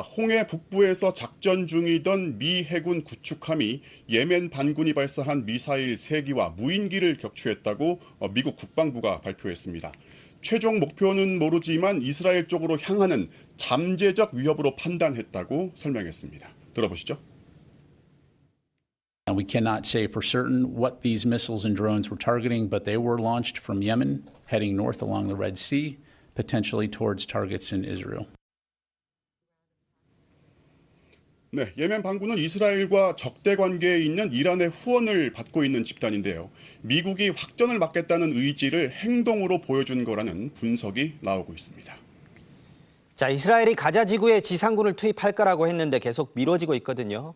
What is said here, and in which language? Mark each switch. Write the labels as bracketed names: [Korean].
[Korean] 홍해 북부에서 작전 중이던 미 해군 구축함이 예멘 반군이 발사한 미사일 3기와 무인기를 격추했다고 미국 국방부가 발표했습니다. 최종 목표는 모르지만 이스라엘 쪽으로 향하는 잠재적 위협으로 판단했다고 설명했습니다. 들어보시죠. [English] We cannot say for certain what these missiles and drones were targeting, but they were launched from Yemen, heading north along the Red Sea, potentially towards targets in Israel. [Korean] 네, 예멘 반군은 이스라엘과 적대 관계에 있는 이란의 후원을 받고 있는 집단인데요. 미국이 확전을 막겠다는 의지를 행동으로 보여준 거라는 분석이 나오고 있습니다. 자, 이스라엘이 가자 지구에 지상군을 투입할 거라고 했는데 계속 미뤄지고 있거든요.